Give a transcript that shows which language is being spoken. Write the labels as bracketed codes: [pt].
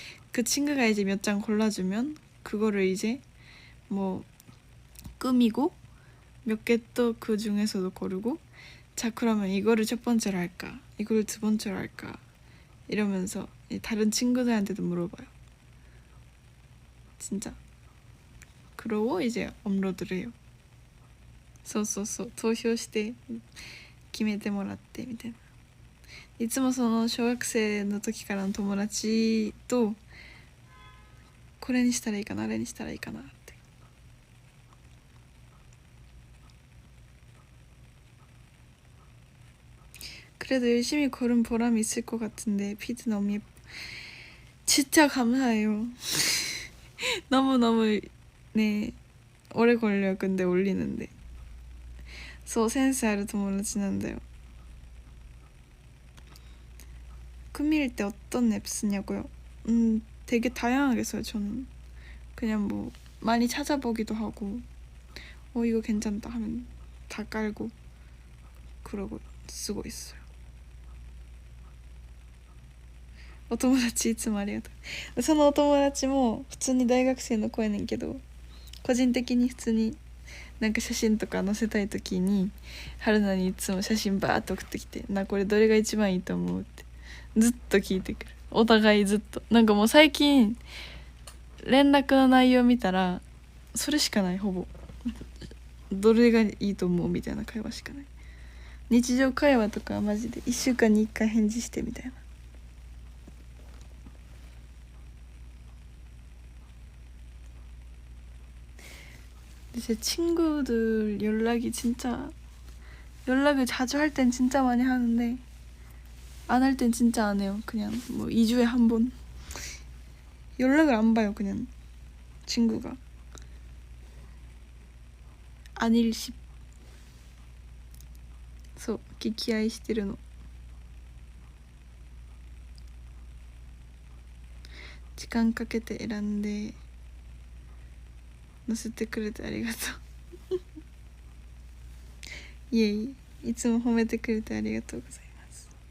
[ko] 그 친구가 이제 몇 장 골라주면 그거를 이제 뭐 꾸미고 몇 개 또 그 중에서도 고르고 자 그러면 이거를 첫 번째로 할까 이거를 두 번째로 할까 이러면서 다른 친구들한테도 물어봐요. 진짜. 그러고 이제 업로드를 해요. [ja] そう投票して決めてもらってみたいな。いつもその小学生の時からの友達とこれにしたらいいかなあれにしたらいいかなって [ko] 그래도 열심히 고른 보람이 있을 것 같은데 피드 너무 예뻐. 진짜 감사해요. 너무 네 오래 걸려요. 근데 올리는데. [ja] そうセンスある友達なんだよ. [ko] 꾸밀 때 어떤 앱 쓰냐고요? 되게 다양하게 써요. 저는 그냥 뭐 많이 찾아보기도 하고 이거 괜찮다 하면 다 깔고 그러고 쓰고 있어요. [ja] お友達いつもありがとう。そのお友達も普通に大学生の子やねんけど個人的に普通になんか写真とか載せたい時に春菜にいつも写真バーッと送ってきてなこれどれが一番いいと思うってずっと聞いてくる。お互いずっとなんかもう最近連絡の内容見たらそれしかない。ほぼどれがいいと思うみたいな会話しかない。日常会話とかはマジで1週間に1回返事してみたいな。 [ko] 제 친구들 연락이 진짜 연락을 자주 할 땐 진짜 많이 하는데 안 할 땐 진짜 안 해요. 그냥 뭐 2주에 한 번 연락을 안 봐요. 그냥 친구가 안일십 [ja] そう溺愛してるの時間かけて選んで載せてくれてありがとういえいえ、いつも褒めてくれてありがとうございます。